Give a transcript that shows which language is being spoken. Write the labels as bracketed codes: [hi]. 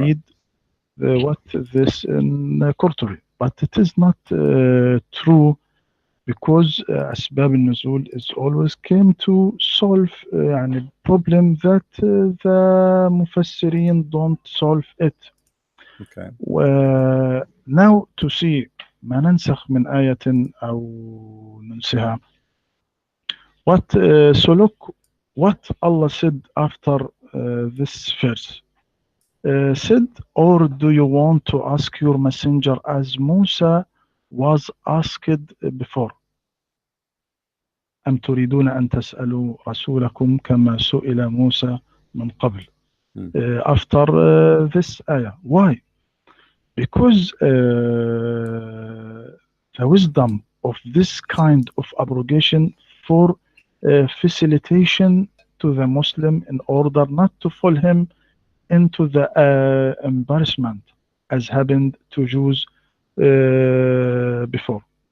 [en] read what this in Qurtubi, but it is not true because أسباب النزول is always came to solve يعني problem that the مفسرين don't solve it. Okay. now to see [ar] ما ننسخ من آية أو ننسها. [en] What so look what Allah said after this verse. Said, or do you want to ask your messenger as Musa was asked before? [ar] أم تريدون أن تسألوا رسولكم كما سئل موسى من قبل. [en] After this ayah. Why? Because the wisdom of this kind of abrogation for facilitation to the Muslim in order not to fall him into the embarrassment as happened to Jews before.